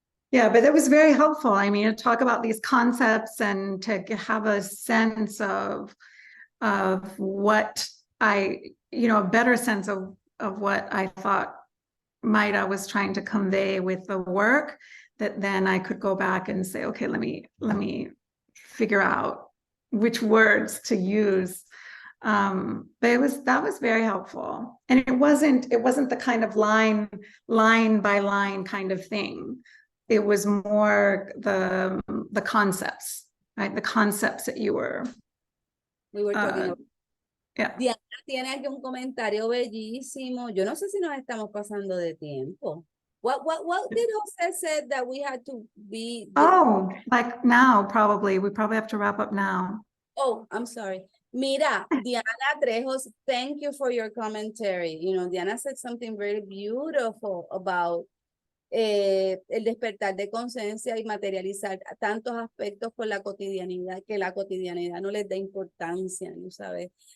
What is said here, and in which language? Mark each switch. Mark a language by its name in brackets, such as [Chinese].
[English] Yeah, but it was very helpful. I mean, to talk about these concepts and to have a sense of what you know, a better sense of what I thought Mayra was trying to convey with the work, that then I could go back and say, okay, let me figure out which words to use. But that was very helpful. And it wasn't the kind of line by line kind of thing. It was more the concepts, right? The concepts that we were talking about. Yeah. [Spanish] Diana tiene aquí un comentario bellísimo. Yo no sé si nos estamos pasando de tiempo. [English] What did Jose said that we had to be? Oh, like now, probably. We probably have to wrap up now. Oh, I'm sorry. Mira, Diana Trejos, thank you for your commentary. You know, Diana said something very beautiful about [Spanish] el despertar de conciencia y materializar tantos aspectos por la cotidianidad, que la cotidianidad no les da importancia, ¿no sabes?